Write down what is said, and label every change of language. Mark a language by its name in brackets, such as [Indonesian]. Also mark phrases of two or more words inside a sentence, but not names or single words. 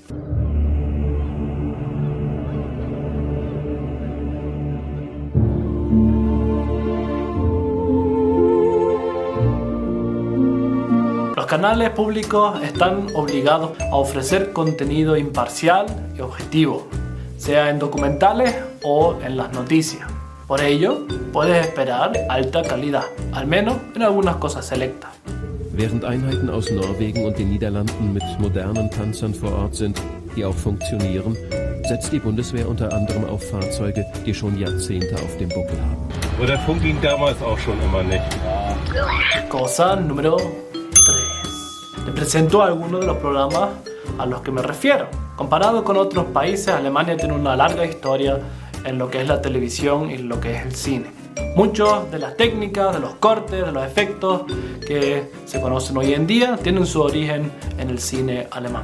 [Spanish] Los canales públicos están obligados a ofrecer contenido imparcial y objetivo, sea en documentales o en las noticias. Por ello, puedes esperar alta calidad, al menos en algunas cosas selectas. [German] Während Einheiten aus Norwegen und den Niederlanden mit modernen Panzern vor Ort sind, die auch funktionieren, setzt die Bundeswehr unter anderem auf Fahrzeuge, die schon Jahrzehnte auf dem Buckel haben. Aber der Funk ging damals auch schon immer nicht. [Spanish] Cosa número 3. Te presento algunos de los programas a los que me refiero. Comparado con otros países, Alemania tiene una larga historia en lo que es la televisión y lo que es el cine. Muchas de las técnicas, de los cortes, de los efectos que se conocen hoy en día tienen su origen en el cine alemán.